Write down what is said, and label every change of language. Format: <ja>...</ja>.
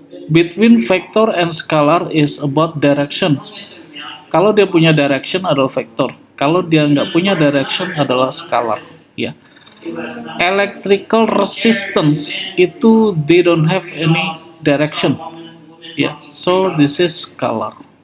<en>Between vector and scalar is about direction.</en> <id>Kalau dia punya direction adalah vektor, kalau dia nggak punya direction adalah scalar ya.</id> <en>Electrical resistance itu they don't have any direction ya, so this is scalar.</en>